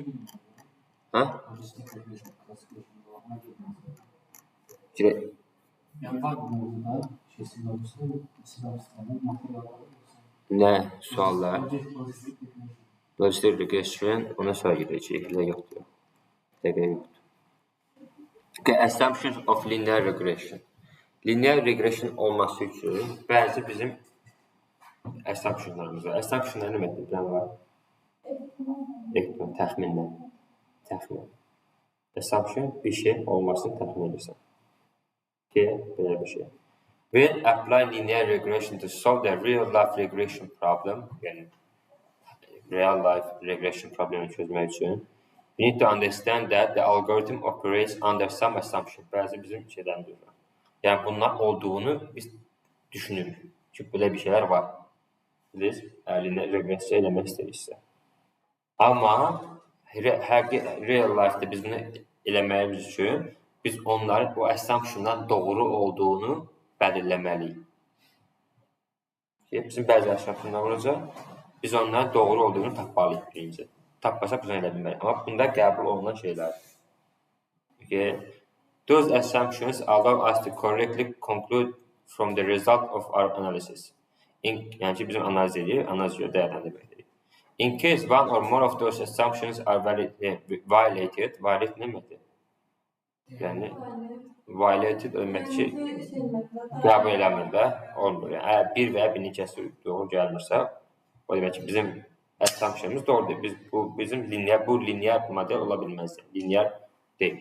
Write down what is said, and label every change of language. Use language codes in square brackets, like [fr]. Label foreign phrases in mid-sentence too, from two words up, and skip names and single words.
[az] Ha? Girək. Nə? Suallar? Logistik regression, ona sonra girəcək, elə yoxdur. [en] Okay, assumptions of linear regression. Linear regression [az] olması üçün bəzi bizim assumptionlarımız var. Assumptionlar nə mətləb? Bilən var? Təxmin. Assumption bir şey olmasını təxmin edirsən. Okay, belə bir şey. [en] When apply linear regression to solve the real-life regression problem, yəni real-life regression [az] problemi çözmək üçün, [en] we need to understand that the algorithm operates under some assumption. [az] Bəzi bizim şeydən deyirlər. Yəni, bunlar olduğunu biz düşünürük. Çünki belə bir şeylər var. Biz linear regresiya eləmək istəyiriksə. Amma [en] real life-da [az] biz bunu eləməyimiz üçün biz onların bu assumptiondan doğru olduğunu bəlirləməliyik. Bizim bəzi assumptionlar olacaq, biz onların doğru olduğunu tapmalıyıq birinci. Tapmasaq biz onu elə bilməliyik. Amma bunda qəbul olunan şeylərdir. Okay. [en] Those assumptions allow us to correctly conclude from the result of our analysis. [az] Yəni ki, bizim analiz edirik, analiz görə dəyərləndirməkdir. [en] In case one or more of those assumptions are violated, violate [az] nə deməkdir? Yəni, violated demək ki, qəbul eləmir də, olmur. Yəni, əgər bir və ya bir neçəsi doğru gəlmirsə, o demək ki, bizim assumptionımız doğrudur. Bu linear model ola bilməz. Linear deyil.